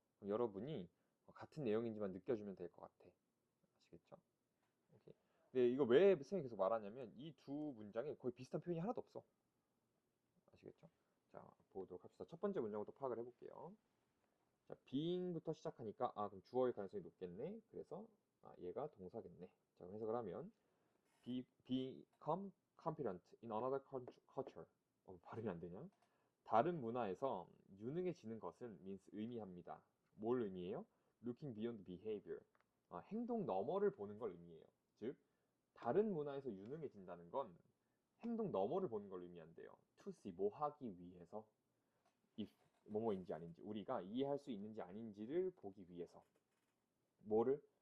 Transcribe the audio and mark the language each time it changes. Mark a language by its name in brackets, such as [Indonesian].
[Korean] 그럼 여러분이 같은 내용인지만 느껴주면 될 것 같아. 아시겠죠? 오케이. 근데 이거 왜 선생님이 계속 말하냐면 이 두 문장에 거의 비슷한 표현이 하나도 없어. 아시겠죠? 자, 보도록 합시다. 첫 번째 문장부터 파악을 해볼게요. 자, being부터 시작하니까 아, 그럼 주어일 가능성이 높겠네. 그래서 아, 얘가 동사겠네. 자, 그럼 해석을 하면 [English] become competent in another culture. [Korean] 발음이 안 되냐? 다른 문화에서 유능해지는 것은 [English] means [Korean] 의미합니다. 뭘 의미해요? [English] looking beyond behavior. [Korean] 아, 행동 너머를 보는 걸 의미해요. 즉, 다른 문화에서 유능해진다는 건 행동 너머를 보는 걸 의미한대요. [English] to see, [Korean] 뭐 하기 위해서. if, 뭐뭐인지 아닌지, 우리가 이해할 수 있는지 아닌지를 보기 위해서. 뭐를?